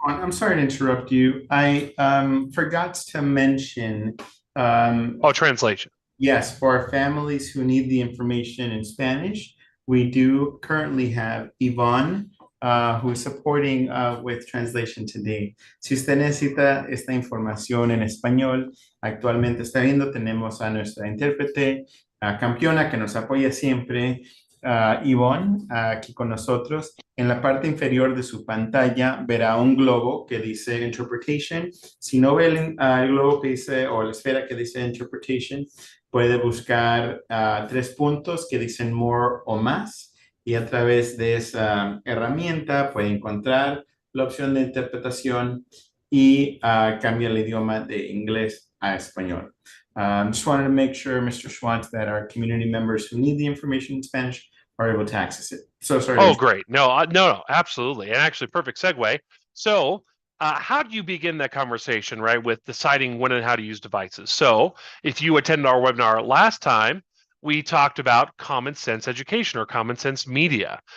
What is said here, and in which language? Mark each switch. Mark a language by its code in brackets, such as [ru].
[en] I'm sorry to interrupt you. I forgot to mention, um, Oh, translation. yes, for families who need the information in Spanish, we do currently have Yvonne, who is supporting with translation today. [es] Si usted necesita esta información en español, actualmente está viendo, tenemos a nuestra intérprete, campeona que nos apoya siempre, Yvonne, aquí con nosotros. En la parte inferior de su pantalla verá un globo que dice Interpretation. Si no ve el globo que dice, o la esfera que dice Interpretation, puede buscar tres puntos que dicen More o más y a través de esa herramienta puede encontrar la opción de interpretación y cambia el idioma de inglés a español. [en] Just wanted to make sure, Mr. Schwantz, that our community members who need the information in Spanish are able to access it. So sorry. Oh, great. No, no, absolutely. And actually, perfect segue. So, how do you begin that conversation, right, with deciding when and how to use devices? So, if you attended our webinar last time, we talked about common sense education or common sense media.